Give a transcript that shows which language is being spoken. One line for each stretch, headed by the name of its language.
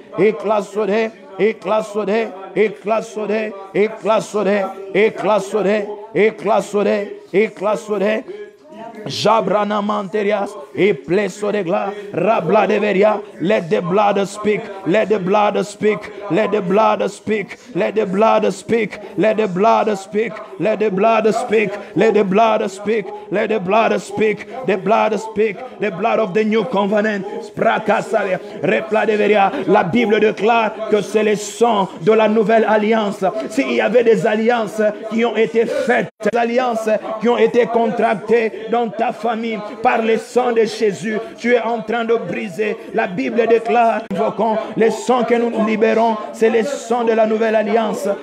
English: Éclasode, éclasode, éclasode, éclasode, éclasode, éclasode, éclasode. Jabrana manterias, e pleso de gla, rabla de veria. Let the blood speak, let the blood speak, let the blood speak, let the blood speak, let the blood speak, let the blood speak, let the blood speak, let the blood speak, the blood speak, the blood of the new covenant. Sprakasaria, repla de veria.
French: La Bible déclare que c'est le sang de la nouvelle alliance. S'il y avait des alliances qui ont été faites, des alliances qui ont été contractées dans ta famille par le sang de Jésus, tu es en train de briser. La Bible déclare, invoquons le sang que nous libérons, c'est le sang de la nouvelle alliance.